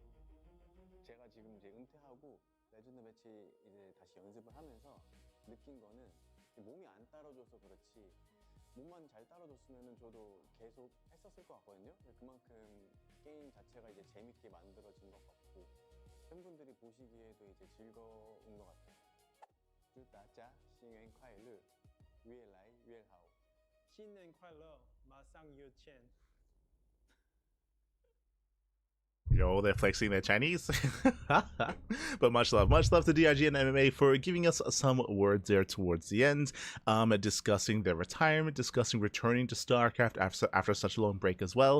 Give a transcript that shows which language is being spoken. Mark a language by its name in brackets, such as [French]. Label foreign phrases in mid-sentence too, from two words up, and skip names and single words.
[Korean] 제가 지금 이제 은퇴하고 레전드 매치 이제 다시 연습을 하면서 느낀 거는 몸이 안 따라줘서 그렇지 몸만 잘 따라줬으면 저도 계속 했었을 것 같거든요. 그만큼 게임 자체가 이제 재밌게 만들어진 것 같고 팬분들이 보시기에도 이제 즐거운 것 같아요. [Chinese] 祝大家新年快乐，越来越好。新年快乐，马上有钱。 [English] Yo, they're flexing their Chinese. But much love to DRG and MMA for giving us some words there towards the end, discussing their retirement, discussing returning to StarCraft after such a long break as well.